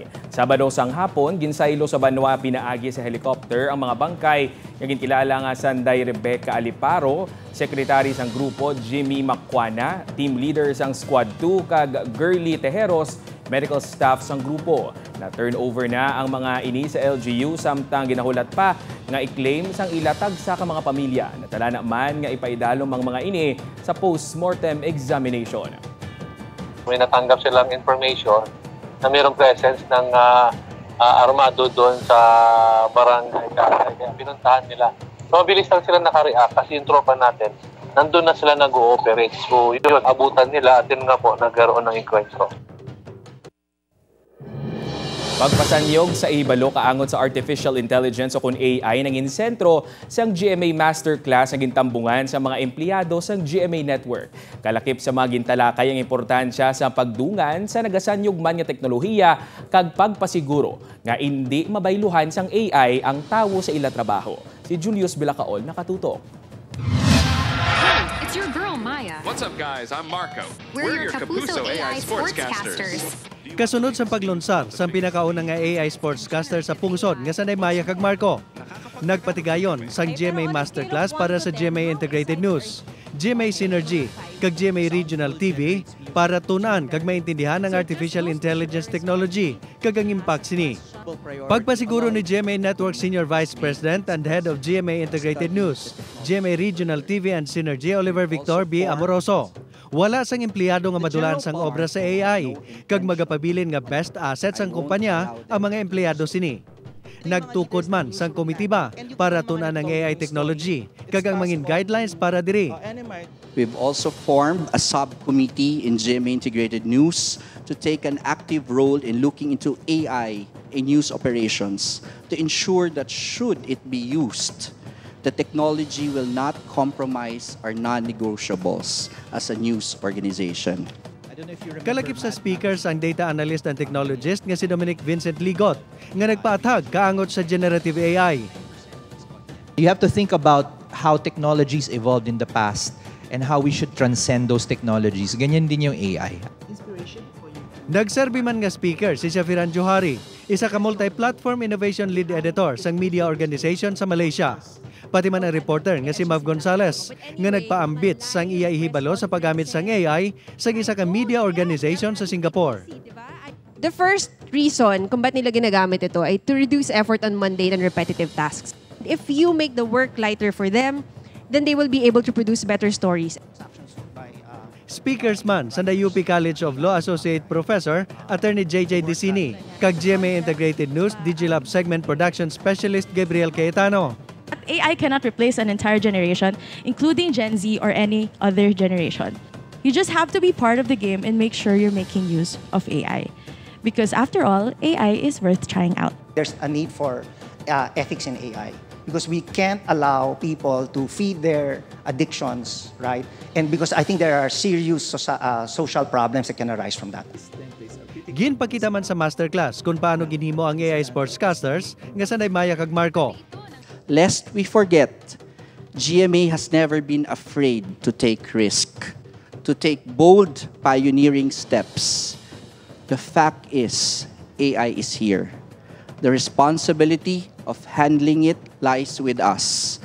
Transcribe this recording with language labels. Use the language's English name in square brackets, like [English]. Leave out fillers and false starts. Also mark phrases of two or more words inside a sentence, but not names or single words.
[Hiligaynon] Sabado sang hapon, ginsaylo sa Banwa pinaagi sa helicopter ang mga bangkay nga ginkilala nga Sanday Rebecca Aliparo, Secretary sang grupo Jimmy Macquana, [English] team leader [Hiligaynon] sang Squad 2 kag Girly Tejeros, [English] medical staff [Hiligaynon] sang grupo. Na-turnover na ang mga ini sa LGU samtang ginahulat pa nga i-claim sang ilatag sa mga pamilya. Natala naman nga ipaidalom ang mga ini sa post-mortem examination. [Filipino] May natanggap silang information na mayroong presence ng armado doon sa barangay. Kaya pinuntahan nila. So, mabilis lang sila nakareact kasi yung tropa natin, nandun na sila nag-ooperate. So, yun, abutan nila at yun nga po, nagkaroon ng encuentro. [Hiligaynon] Pagpasanyog sa ibalo kaangot sa [English] artificial intelligence [Hiligaynon] o kun AI nangin sentro sang GMA Masterclass ang gintambungan sa mga empleyado sang GMA Network. Kalakip sa mga gintalakay ang importansya sa pagdungan sa nagasanyog man nga teknolohiya kag pagpasiguro nga hindi mabayluhan sang AI ang tawo sa ila trabaho. Si Julius Bilacaol nakatutok. [English] It's your girl, Maya. What's up, guys? I'm Marco. We're your Kapuso AI Sportscasters. [Hiligaynon] Kasunod sa paglunsar sa pinakaunang nga AI Sportscaster sa pungsod nga sanay Maya kag Marco. Nagpatigayon sang GMA Masterclass para sa GMA Integrated News, GMA Synergy kag GMA Regional TV para tunan kag maintindihan ang [English] artificial intelligence technology [Hiligaynon] kag ang impact sini. Pagpasiguro ni GMA Network [English] Senior Vice President and Head of [Hiligaynon] GMA Integrated News, GMA Regional TV and Synergy Oliver Victor B. Amoroso. Wala sang empleyado nga madulan sang obra sa AI kag magapabilin nga [English] best assets [Hiligaynon] ang kumpanya ang mga empleyado sini. Nagtukod man sang komitiba para tunan ang [English] AI technology [Hiligaynon] kag ang mangin guidelines para diri. [English] We've also formed a subcommittee in GMA Integrated News to take an active role in looking into AI in news operations to ensure that should it be used, the technology will not compromise our non-negotiables as a news organization. [Hiligaynon] Kalakip sa speakers ang [English] data analyst and technologist [Hiligaynon] nga si Dominic Vincent Ligot nga nagpaatag kaangot sa [English] generative AI. You have to think about how technologies evolved in the past and how we should transcend those technologies. [Filipino] Ganyan din yung AI. [Hiligaynon] Nagserbi man nga speaker si Shafiran Johari, isa ka [English] multi-platform innovation lead editor [Hiligaynon] sang [English] media organization [Hiligaynon] sa Malaysia. Pati man ang reporter nga si Mav Gonzalez nga nagpaambit sang iya ihibalo sa paggamit sang AI sa isa ka [English] media organization [Hiligaynon] sa Singapore. [English] The first reason [Filipino] kung ba't nila ginagamit ito ay [English] to reduce effort on mundane and repetitive tasks. If you make the work lighter for them, then they will be able to produce better stories. [Hiligaynon] Speakers man sa UP College of Law [English] Associate Professor Attorney [Hiligaynon] JJ Dicini kag GMA Integrated News Digilab [English] Segment Production Specialist [Hiligaynon] Gabriel Cayetano. [English] AI cannot replace an entire generation, including Gen Z or any other generation. You just have to be part of the game and make sure you're making use of AI. Because after all, AI is worth trying out. There's a need for ethics in AI because we can't allow people to feed their addictions, right? And because I think there are serious social problems that can arise from that. [Hiligaynon] Ginpakita man sa masterclass kung paano ginhimo ang AI Sportscasters nga sanay Maya kag Marco. [English] Lest we forget, GMA has never been afraid to take risk, to take bold pioneering steps. The fact is, AI is here. The responsibility of handling it lies with us.